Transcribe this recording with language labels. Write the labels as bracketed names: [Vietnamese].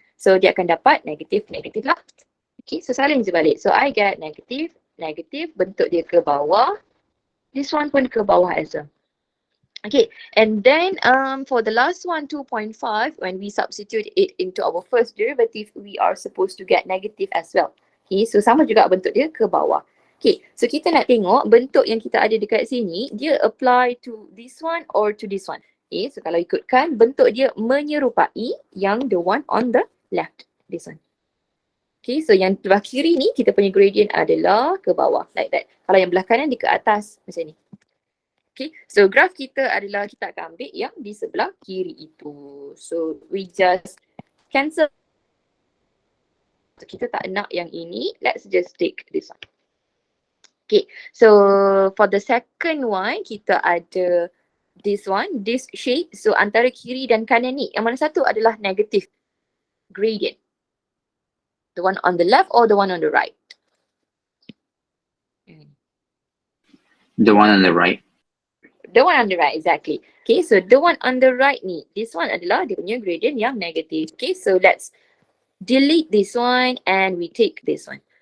[Malay] So dia akan dapat negatif lah. Okay, so salin je balik. [English] So I get [Malay] negatif, bentuk dia ke bawah. [English] This one [Malay] pun ke bawah [English] as well. Okay, and then for the last one, 2.5, when we substitute it into our first derivative, we are supposed to get negative as well. [Malay] Okay, so sama juga bentuk dia ke bawah. Okay, so kita nak tengok bentuk yang kita ada dekat sini, dia [English] apply to this one [Malay] or to this one. Okay, so kalau ikutkan, bentuk dia menyerupai yang [English] the one on the left, this one. [Malay] Okay, so yang belah kiri ni, kita punya gradient adalah ke bawah, [English] like that. [Malay] Kalau yang belah kanan, dia ke atas, macam ni. Okay, so graph kita adalah, kita akan ambil yang di sebelah kiri itu. [English] So, we just cancel. So, [Malay] kita tak nak yang ini, [English] let's just take this one. Okay, so for the second one, [Malay] kita ada [English] this one, this shape. [Malay] So antara kiri dan kanan ni, yang mana satu adalah negative gradient? [English] The one on the left or the one on the right? The one on the right. The one on the right, exactly. Okay, so the one on the right [Malay] ni, [English] this one [Malay] adalah dia punya [English] gradient yang negative. Okay, so let's delete this one and we take this one.